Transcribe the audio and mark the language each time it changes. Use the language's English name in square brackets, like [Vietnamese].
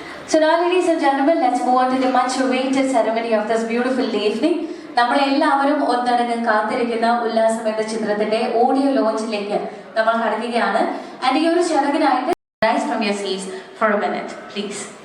[English] So now ladies and gentlemen, let's move on to the much awaited ceremony of this beautiful evening. [Malayalam] നമ്മൾ എല്ലാവരും ഒന്നടങ്കം കാത്തിരിക്കുന്ന ഉല്ലാസം എന്ന ചിത്രത്തിന്റെ ഓഡിയോ ലോഞ്ചിലേക്ക് നമ്മൾ കടക്കുകയാണ്. [English] and [Malayalam] ഈ ഒരു ചടങ്ങിനായിട്ട് [English] rise from your seats for a minute, please.